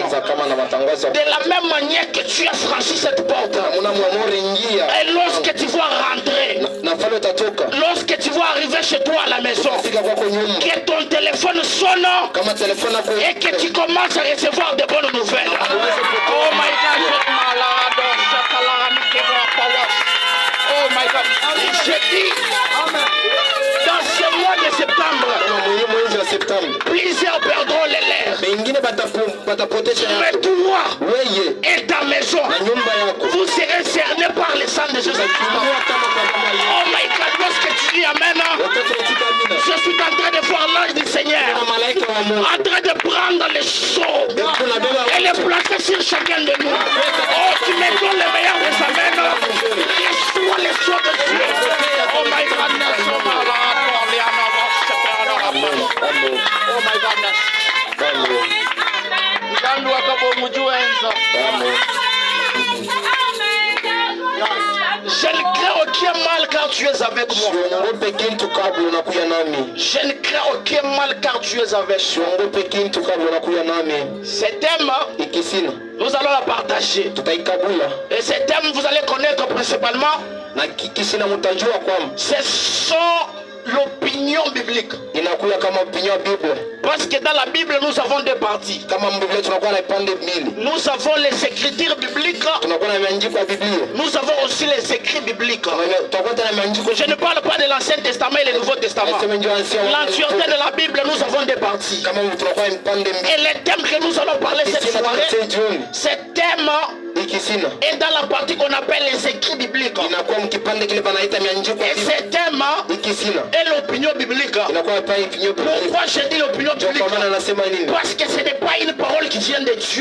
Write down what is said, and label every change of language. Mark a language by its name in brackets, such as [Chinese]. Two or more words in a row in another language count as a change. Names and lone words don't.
[French] De la même manière que tu as franchi cette porte. Et lorsque tu vas rentrer, lorsque tu vas arriver chez toi à la maison, que ton téléphone sonne et que tu commences à recevoir de bonnes nouvelles. [English] Oh my God, oh my God, [French] je dis, dans ce mois de septembre, plusieurs perdront les lèvres. Mais toi et ta maison, vous serez cernés par le sang de Jésus. [English] Oh my God, [French] lorsque tu dis Amen, je suis en train de voir l'ange du Seigneur en train de prendre les sceaux et les placer sur chacun de nous. Oh, tu me donnes le meilleur des Amen. Reçois les sceaux de Dieu. [English] Oh my God, oh my God. [French] Je ne crains aucun mal car tu es avec moi. Je ne crains aucun mal car tu es avec moi. Cet thème, nous allons la partager. Et cet thème, vous allez connaître principalement. Ce sont l'opinion biblique. [Swahili] Inakuya kama opinion ya Biblia. [French] Parce que dans la Bible, nous avons deux parties. [Swahili] Kama Biblia tunakuwa na pande mbili. [French] Nous avons les écritures bibliques. [Swahili] Tunakuwa na maandiko ya Biblia. [French] Nous avons aussi les écrits bibliques. [Swahili] Tunakuwa na maandiko. [French] Je ne parle pas de l'Ancien Testament et le Nouveau Testament. L'entièreté de la Bible, nous avons deux parties. [Swahili] Kama tunakuwa na pande mbili. [French] Et le thème que nous allons parler cette soirée, ce thème est dans la partie qu'on appelle les écrits bibliques. Et ce thème est l'opinion biblique. Pourquoi je dis l'opinion biblique? Parce que ce n'est pas une parole qui vient de Dieu.